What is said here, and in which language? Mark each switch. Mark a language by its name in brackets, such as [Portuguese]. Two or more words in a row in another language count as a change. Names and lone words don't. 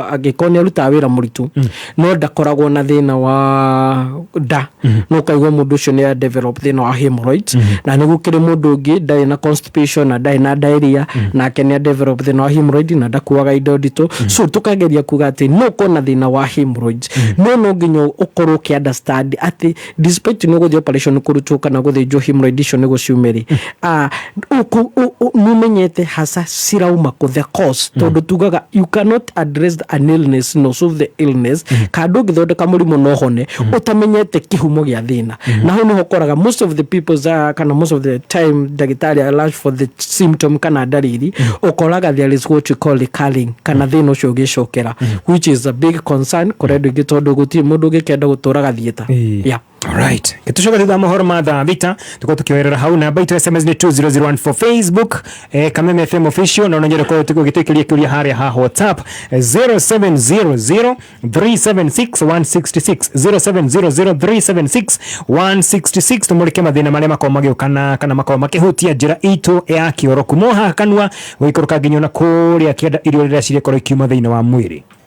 [Kikuyu] angĩkorwo arutaga wĩra mũritũ no ndakoragwo na thĩna wa nda no kaigua mũndũ ũcio nĩ develop thĩna wa hemorrhoids na nĩ gũkĩrĩ mũndũ ũngĩ ndarĩ na constipation na ndarĩ na diarrhea nake nĩ develop thĩna wa hemorrhoid na ndakuaga indo nditũ so tukageria kuga atĩ no kona thĩna wa hemorrhoids no nginya ũkorwo ũkĩ understand atĩ despite nĩ gũthiĩ operation kũrutwo kana gũthĩnjwo hemorrhoid icio nĩ gũciumĩri nĩmenyete hasa cirauma kũ [English] the cause [Kikuyu] tondũ tugaga [English] you cannot address an illness [Kikuyu] no solve the illness kandi ũngĩthondeka mũrimũ no hone ũtamenyete kĩhumo gĩa thĩna na hau nĩho ũkoraga [English] most of the people [Kikuyu] kana [English] most of the time [Kikuyu] ndagĩtarĩ [English] allows for the symptom [Kikuyu] kana ndariri ũkoraga [English] there is what you call recurring [Kikuyu] kana thĩna ũcio ũgĩcokera [English] which is a big concern [Kikuyu] kũrĩ andũ aingĩ tondũ gũtirĩ mũndũ ũngĩkenda gũtũraga thieta yeah. [English] Alright. [Kikuyu] Kitucoka thutha mohoro ma thaa thita tuko tukioerera hau namba itu SMS ni 20014 for Facebook Kameme FM official na unajua kwa tukigitekeria kuria haria ha WhatsApp 0700 376 166 0700 tumulike mathina maria makomage kana makoma makihutia njira itu ya kioro kumoha kanwa wikoroka nginyo na kuria kienda irio rira cire koro ikiuma thina wa mwiri